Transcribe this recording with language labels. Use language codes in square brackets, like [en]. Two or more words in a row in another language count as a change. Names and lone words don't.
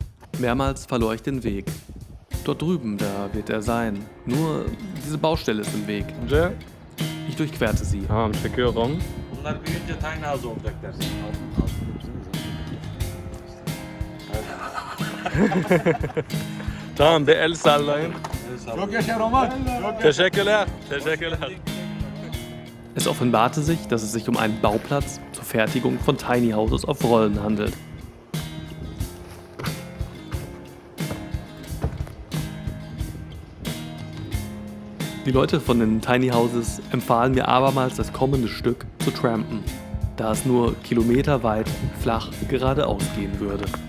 [de] Mehrmals verlor ich den Weg. Dort drüben, da wird er sein. Nur diese Baustelle ist im Weg. [tr] Önce [de] Ich durchquerte sie. [tr] tamam çekiyorum. Bunlar büyüyünce [en] tiny house [tr] olacaklar. Tamam bir el sallayın. Çok yaşa Roman. Teşekkürler. Teşekkürler. [de] Es offenbarte sich, dass es sich um einen Bauplatz zur Fertigung von Tiny Houses auf Rollen handelt. Die Leute von den Tiny Houses empfahlen mir abermals das kommende Stück zu trampen, da es nur kilometerweit flach geradeaus gehen würde.